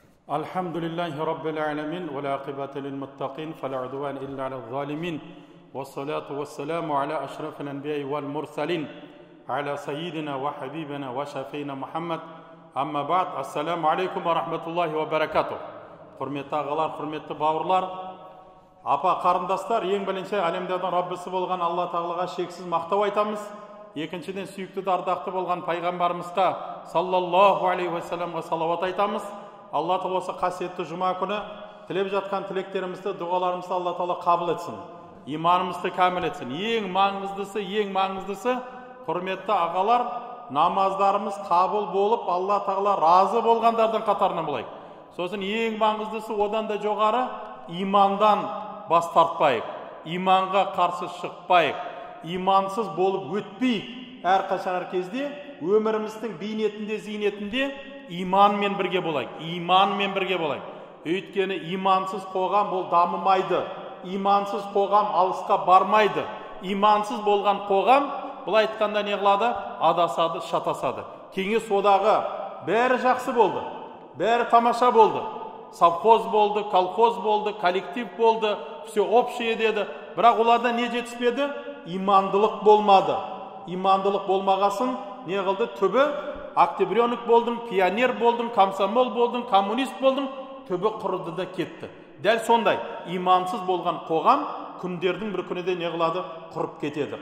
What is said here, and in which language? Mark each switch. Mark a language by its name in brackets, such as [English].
[Arabic] الحمد لله رب العالمين والعاقبة للمتقين فلا عدوان إلا على الظالمين والصلاة والسلام على أشرف الأنبياء والمرسلين على سيدنا وحبيبنا وشفينا محمد أما بعد السلام عليكم ورحمة الله وبركاته. [Kazakh] Құрметті ағалар, құрметті бауырлар, апа қарындастар, ең бірінші әлемдердің Раббысы болған Алла Тағалаға шексіз мақтау айтамыз. Екіншіден сүйікті ардақты болған пайғамбарымызға саллаллаху алейхи уассаламға салауат айтамыз. Алла Тағала осы қасиетті жұма күні тілеп жатқан тілектерімізді, дұғаларымызды Алла Тағала қабыл етсін. Иманымызды кәміл етсін. Ең маңыздысы, құрметті ағалар, намаздарымыз қабыл болып, Алла Тағала разы болғандардың қатарынан болайық. Сосын ең маңыздысы одан да жоғары имандан бас тартпайық. Иманға қарсы шықпайық. Имансыз болып өтпейік. Әрқашан әр кезде өміріміздің бейнетінде, зейнетінде иманмен бірге болайық. Өйткені имансыз қоғам ол дамымайды. Имансыз қоғам алысқа бармайды. Имансыз болған қоғам бұл айтқанда не қылады? Адасады, шатасады. Кеңес одағы бәрі жақсы болды. Бәрі тамаша болды. Совхоз болды, колхоз болды, коллектив болды, [Russian] все общее [Kazakh] деді. Бірақ оларда не жетіспеді? Имандылық болмады. Имандылық болмағасын не қылды? Түбі октябренок болдың, пионер болдың, комсомол болдың, коммунист болдың, түбі құрыды да кетті. Дәл сондай имансыз болған қоғам күндердің бір күніде не қылады? Құрып кетеді.